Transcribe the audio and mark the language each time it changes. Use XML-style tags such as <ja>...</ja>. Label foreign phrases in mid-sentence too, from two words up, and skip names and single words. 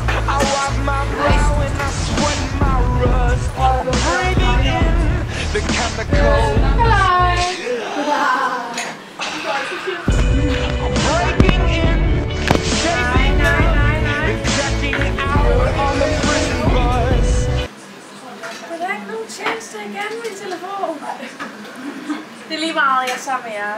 <en>I wipe my brow and I sweat my rust. Breathing in the chemical. I'm breaking in, chasing out, and checking out on the prison bus.</en> <da>Der er ikke nogen tjeneste igen med telefon. Det er lige meget, jeg er sammen med jer.</da>